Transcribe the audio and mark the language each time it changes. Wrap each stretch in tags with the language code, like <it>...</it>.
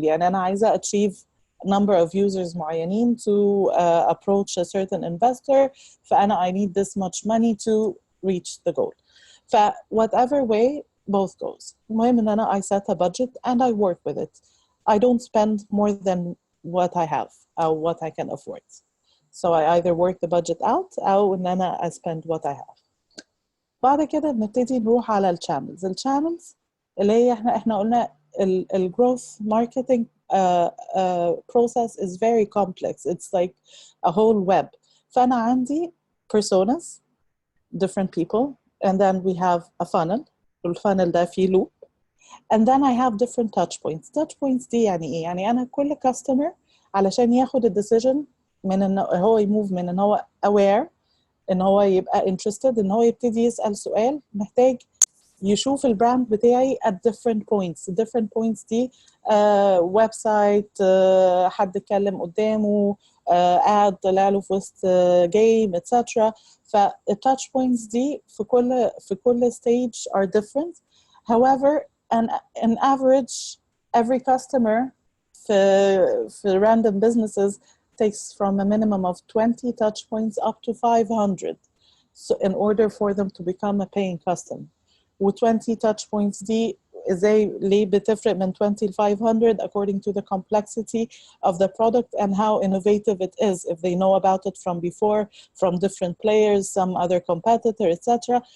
<ar>يعني أنا عايزة</ar> <en>achieve number of users</en> <ar>معينين</ar> <en>to approach a certain investor.</en> <ar>فأنا</ar> <en>I need this much money to reach the goal. ف whatever way both goes.</en> <ar>المهم ان انا</ar> <en>I set a budget and I work with it. I don't spend more than what I have or what I can afford. So I either work the budget out</en> <ar>او ان انا</ar> <en>I spend what I have.</en> <ar>بعد كده بنبتدي نروح على الشانلز اللي هي احنا قلنا الجروث ماركتنج</ar> <en>process is very complex. It's like a whole web.</en> <ar>فأنا عندي</ar> <en>personas, different people, and then we have a funnel.</en> <ar>الفانل ده فيه loop.</ar> <en>And then I have different touch points.</en> <ar>Touch points دي يعني ايه؟ يعني أنا كل customer علشان ياخد الديسيجن من إن هو يموف من إن هو aware إن هو يبقى interested إن هو يبتدي يسأل سؤال محتاج يشوف البراند بتاعي</ar> <en>at different points. different points</en> <ar>دي ويب سايت حد اتكلم قدامه ad طلع له في وسط جيم etc. فالتاتش بوينتس دي في كل stage</ar> <en>are different. However, an average every customer</en> <ar>في</ar> <en>random businesses takes from a minimum of 20 touch points up to 500 so in order for them to become a paying customer. و 20 touch points</en> <ar>دي ازاي ليه بتفرق من 20 ل 500</ar> <en>according to the complexity of the product and how innovative it is, if they know about it from before, from different players, some other competitor, etc.</en>